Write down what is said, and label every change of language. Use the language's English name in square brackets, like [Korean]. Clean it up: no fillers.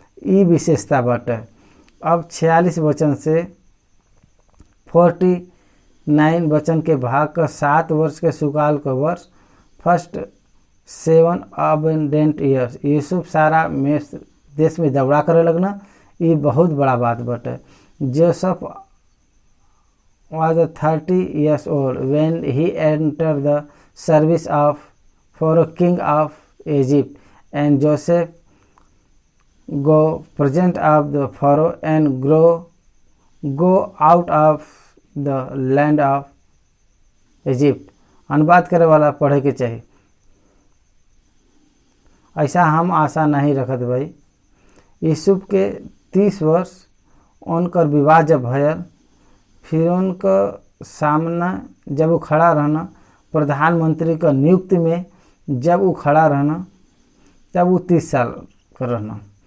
[Bhojpuri] ई विशेषता बाटे। अब 46 वचन से 49 वचन के भाग का 7 वर्ष के सुकाल का वर्ष [English] first 7 abundant years [Bhojpuri] यूसुफ सारा मिस्र देश में दौड़ा करे लगना। ये बहुत बड़ा बात बाटे। [English] Joseph was 30 years old when he entered the service of Pharaoh king of Egypt, and Joseph go present of the Pharaoh and go out of the land of Egypt। [Bhojpuri] अनुवाद करे वाला पढ़े के चाहिए। ऐसा हम आशा नहीं रखत भाई। यूसुफ के 30 वर्ष उनकर विवाह जब भयल फिर उनका सामना जब वो खड़ा रहना प्रधानमंत्री का नियुक्ति में जब वो खड़ा रहना तब वो 30 साल का रहना।